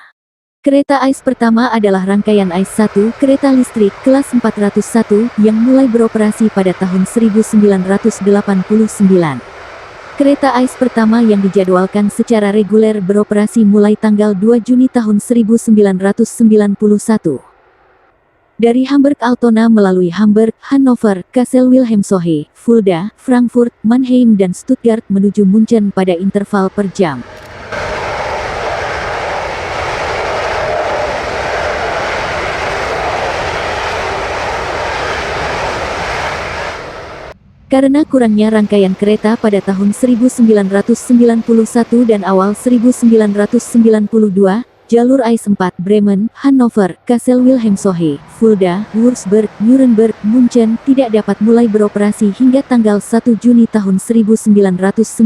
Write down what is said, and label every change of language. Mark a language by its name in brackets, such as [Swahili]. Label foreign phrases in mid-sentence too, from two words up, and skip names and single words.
[Indonesian] Kereta ICE pertama adalah rangkaian ICE 1, kereta listrik kelas 401, yang mulai beroperasi pada tahun 1989. Kereta ICE pertama yang dijadwalkan secara reguler beroperasi mulai tanggal 2 Juni tahun 1991. Dari Hamburg Altona melalui Hamburg, Hannover, Kassel Wilhelmshöhe, Fulda, Frankfurt, Mannheim dan Stuttgart menuju München pada interval per jam. Karena kurangnya rangkaian kereta pada tahun 1991 dan awal 1992, jalur ICE 4 Bremen, Hannover, Kassel Wilhelmshöhe, Fulda, Würzburg, Nuremberg, München tidak dapat mulai beroperasi hingga tanggal 1 Juni tahun 1992.